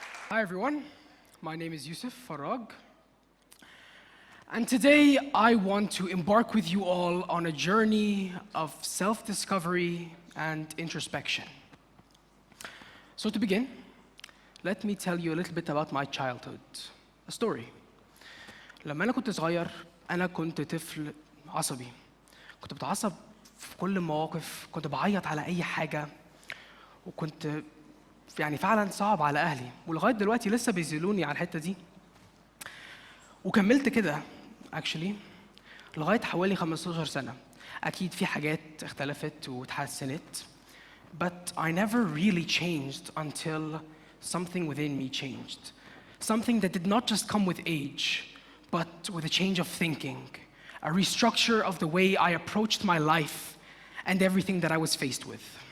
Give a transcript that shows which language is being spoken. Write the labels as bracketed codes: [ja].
[en] Hi everyone, my name is Youssef Farrag, and today I want to embark with you all on a journey of self-discovery and introspection. So to begin, let me tell you a little bit about my childhood, a story. [ar] لما أنا كنت صغير أنا كنت طفل عصبي. كنت بتعصب في كل المواقف، كنت بعيط على أي حاجة، وكنت يعني فعلا صعب على أهلي، ولغاية دلوقتي لسه بيذلوني على الحتة دي. وكملت كده [en] actually [ar] لغاية حوالي 15 سنة. أكيد في حاجات اختلفت وتحسنت، [en] but I never really changed until something within me changed. Something that did not just come with age, but with a change of thinking, a restructure of the way I approached my life and everything that I was faced with.